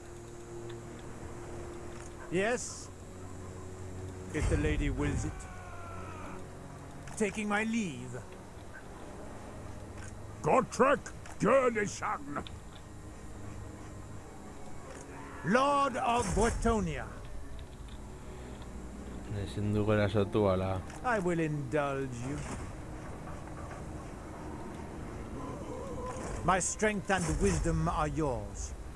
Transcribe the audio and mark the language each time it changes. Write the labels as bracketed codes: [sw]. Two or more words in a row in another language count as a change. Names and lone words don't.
[en] Yes, if the lady wills it. Taking my leave. Gotrek Gurnishan. Lord of Britonia. [eu] Ezin dugu erasotu ala. [en] I will indulge you. My strength and wisdom are yours.